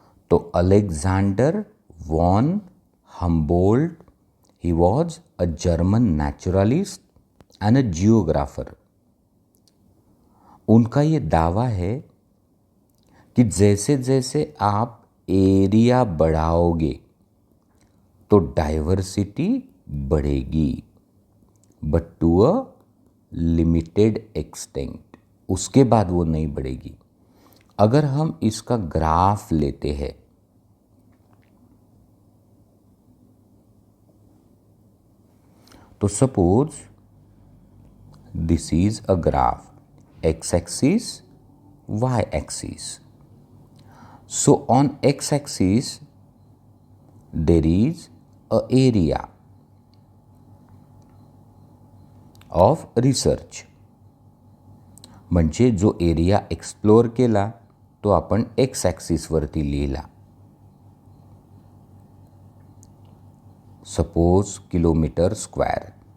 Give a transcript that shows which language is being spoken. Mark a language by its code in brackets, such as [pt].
[en] तो Alexander von Humboldt, he was a German naturalist and a geographer. [hi] उनका ये दावा है कि जैसे जैसे आप एरिया बढ़ाओगे तो डाइवर्सिटी बढ़ेगी, [en] But to a limited extent. [hi] उसके बाद वो नहीं बढ़ेगी. अगर हम इसका ग्राफ लेते हैं, तो [en] suppose this is a graph, [hi] x axis, y axis. [en] So on x axis there is a area of research. [mr] म्हणजे जो एरिया एक्सप्लोर केला तो आपण x axis वरती लिहिला. [en] Suppose kilometer square.